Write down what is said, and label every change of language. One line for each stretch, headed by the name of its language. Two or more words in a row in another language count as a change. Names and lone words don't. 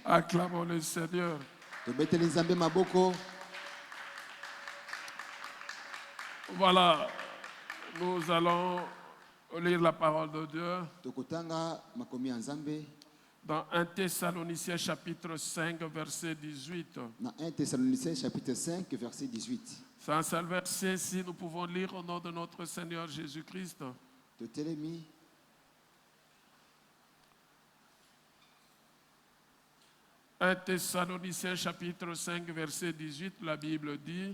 French: Acclamons le Seigneur.
Lingala: tobeteli nzambe maboko.
French: Voilà, nous allons lire la parole de Dieu
Lingala: Tokotanga makomi ya nzambe
French: dans 1 Thessaloniciens chapitre 5 verset 18.
Lingala: na 1 Thessaloniciens
French: chapitre 5 verset 18. C'est un seul verset, si nous pouvons lire au nom de notre Seigneur Jésus-Christ.
Lingala: Totelemi
French: 1 Thessaloniciens chapitre 5 verset 18, la Bible dit: